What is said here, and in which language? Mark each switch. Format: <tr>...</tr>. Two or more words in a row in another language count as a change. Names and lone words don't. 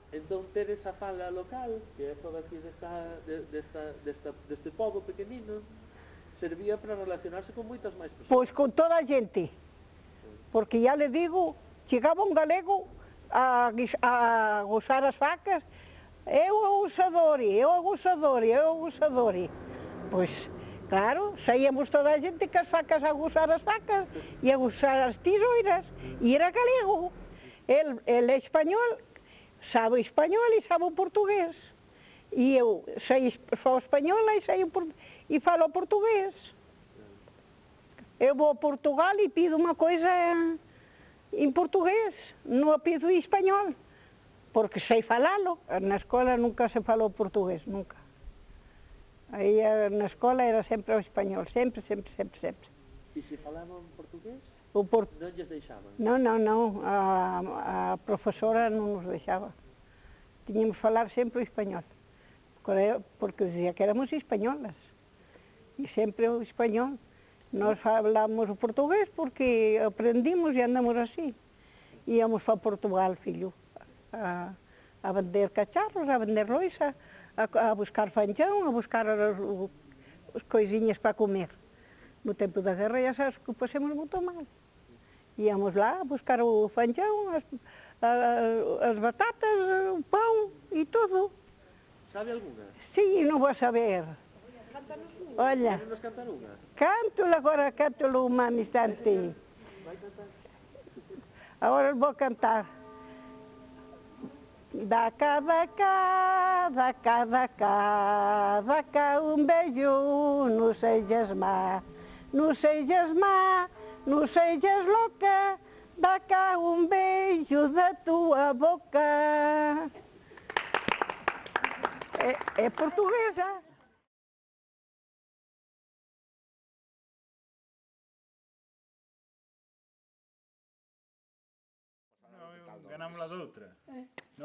<gl>Entón ter esa fala local, que é toda aquí deste pobo pequenino, servía para relacionarse con moitas máis persoas. Pois con toda a gente, porque ya le digo, chegaba un galego a gozar as facas, eu a gozadore. Pois, claro, saíamos toda a gente que as facas a gozar as facas e a gozar as tesouras, e era galego. Ele é español, sabe español e sabe o portugués. E eu sou española e falo portugués.</gl> <pt>Eu vou a Portugal e pido uma coisa em português, não a pido em espanhol, porque sei falá-lo. Na escola nunca se falou português, nunca. Aí na escola era sempre o espanhol, sempre. E se falavam português?</pt> <gl>Non lles deixaban? Non, a profesora non nos deixaba. Tiñamos que falar sempre o español, porque dizía que éramos españolas, e sempre o español. Nós falamos o portugués porque aprendimos e andamos así. Íamos para Portugal, fillo, a vender cacharros, a vender loiça, a buscar fanjão, a buscar as coisinhas para comer. no tempo da guerra ya sabes que o pasemos moito mal.</gl> <pt>Íamos lá a buscar o fanchón, as batatas, o pão e tudo.</pt> <gl>Sabe alguna? Sí, non vou saber. Olha, Nos cantar unha? canto-lo agora, canto-lo un instante. Agora vou cantar.</gl> <pt>Daca, daca, daca, daca, daca un beijo, non sejas má, non sejas má, non sejas louca, daca un beijo da tua boca. É portuguesa.</pt> <gl>Ganamos la doutra. No,</gl>